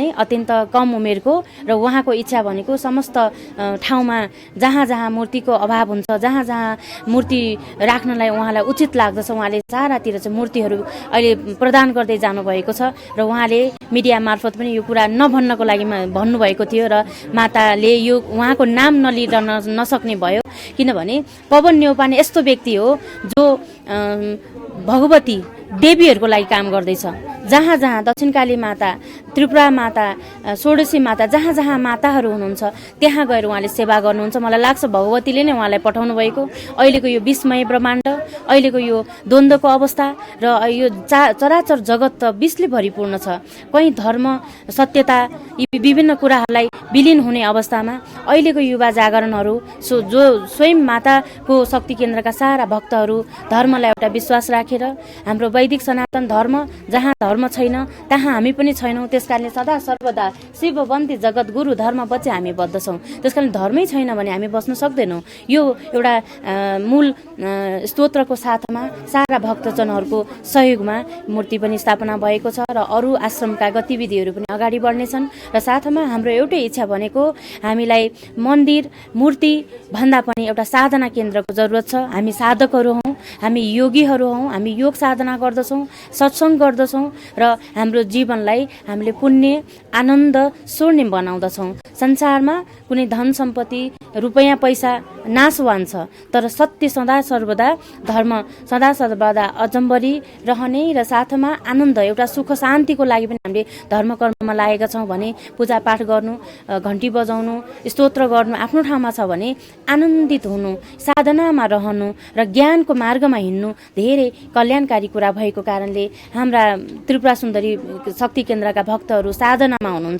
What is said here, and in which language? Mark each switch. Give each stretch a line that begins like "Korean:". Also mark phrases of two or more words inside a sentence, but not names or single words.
Nepali: अत्यन्त कम उमेरको र उहाँको इच्छा भनेको समस्त ठाउँमा जहाँ जहाँ मूर्तिको अभाव हुन्छ जहाँ जहाँ मूर्ति राख्नलाई उहाँलाई उचित लाग्दछ उहाँले चारातिर चाहिँ मूर्तिहरू अहिले प्रदान गर्दै जानुभएको छ र उहाँले मिडिया मार्फत पनि यो कुरा नभन्नको लागि भन्नुभएको थियो र माताले यो उहाँको नाम नलिरहन नसक्ने भयो किनभने पवन नेउपाने यस्तो व्यक्ति हो जो भगवती देवीहरूको लागि काम गर्दैछ। जहाँ जहाँ दक्षिणकाली माता, त्रिपुरा माता, षोडशी माता, जहाँ जहाँ माताहरू हुनुहुन्छ त्यहाँ गएर उहाँले सेवा गर्नुहुन्छ। मलाई लाग्छ भगवतीले नै उहाँलाई पठाउनु भएको। अहिलेको यो विस्मय ब्रह्माण्ड, अहिलेको यो द्वन्द्वको अवस्था र यो चराचर जगत त विषले भरिपूर्ण छ। कहीँ धर्म, सत्यता, यी विभिन्न कुराहरूलाई विलिन हुने अवस्थामा अहिलेको युवा जागरणहरू जो स्वयं माताको शक्ति केन्द्रका सारा भक्तहरू धर्मलाई एउटा विश्वास राखेर हाम्रो वैदिक सनातन धर्म, जहाँ धर्म छैन तहाँ हामी पनि छैनौँ। त्यसकारणले सदा सर्वदा शिववन्ती जगत गुरु धर्म बचे हामी बद्ध छौँ। त्यसकारण धर्मै छैन भने हामी बस्न सक्दैनौँ। यो एउटा मूल स्तोत्रको साथमा सारा भक्तजनहरूको सहयोगमा मूर्ति पनि स्थापना भएको छ र अरू आश्रमका गतिविधिहरू पनि अगाडि बढ्नेछन्। र साथमा हाम्रो एउटै इच्छा भनेको हामीलाई मन्दिर, मूर्ति भन्दा पनि एउटा साधना केन्द्रको जरुरत छ। हामी साधकहरू हौँ, हामी योगीहरू हौँ, हामी योग साधना गर्दछौँ, सत्सङ्ग गर्दछौँ र हाम्रो जीवनलाई हामीले पुण्य, आनन्द, स्वर्णिम बनाउँदछौँ। संसारमा कुनै धन सम्पत्ति, रुपैयाँ पैसा नाशवान छ, तर सत्य सदा सर्वदा, धर्म सदा सर्वदा अजम्बरी रहने र साथमा आनन्द, एउटा सुख शान्तिको लागि पनि हामीले धर्म कर्ममा लागेका छौँ भने पूजापाठ गर्नु, घन्टी बजाउनु, स्तोत्र गर्नु आफ्नो ठाउँमा छ भने आनन्दित हुनु, साधनामा रहनु र ज्ञानको मार्गमा हिँड्नु धेरै कल्याणकारी कुरा भएको कारणले हाम्रा त्रिपुरा सुन्दरी शक्ति केन्द्रका भक्तहरू साधनामा हुनुहुन्छ।